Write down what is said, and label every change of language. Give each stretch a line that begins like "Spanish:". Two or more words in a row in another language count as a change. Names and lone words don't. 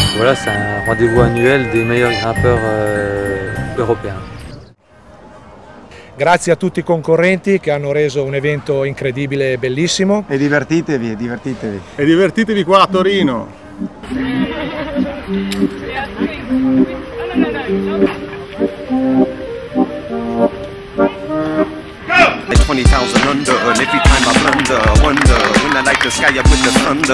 French: Voilà, c'est un rendez-vous annuel des meilleurs grimpeurs européens.
Italian: Grazie a tutti i concorrenti che hanno reso un evento incredibile e bellissimo. E divertitevi, divertitevi. E divertitevi qua a Torino.
English: 20,000 under, and every time I blunder, I wonder when I light the sky up with the thunder.